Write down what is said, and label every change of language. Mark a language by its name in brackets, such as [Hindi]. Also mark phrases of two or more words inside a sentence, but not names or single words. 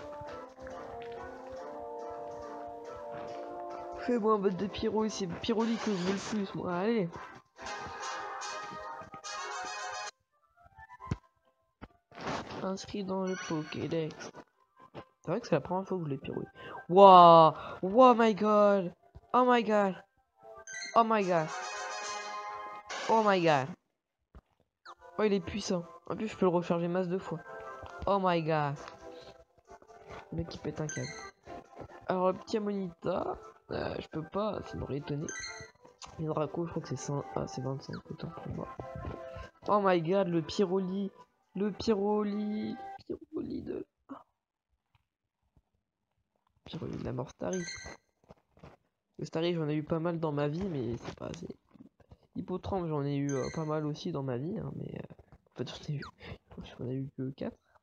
[French] Fais-moi un bête de pyro, c'est pyroli que je veux le plus, moi, allez. Inscrit dans le Pokédex. C'est vrai que c'est la première fois que je l'ai pyro. Waouh! [English] Oh my god! Oh my god! Oh my god! Oh my god! [French] Oh, il est puissant. En plus, je peux le recharger masse de fois. [English] Oh my god! [French] Le mec qui pète un câble. Alors, le petit Amonita, je peux pas, ça m'aurait étonné. Mais le Draco, je crois que c'est 100. Ah, c'est 25, autant pour moi. [English] Oh my god, [French] le Pyroli! Le Pyroli! Pyroli de. Pyroli de la mort Starry. Le Starry, j'en ai eu pas mal dans ma vie, mais c'est pas assez. Hippotrampe, j'en ai eu pas mal aussi dans ma vie, hein, mais en fait, j'en ai eu que 4.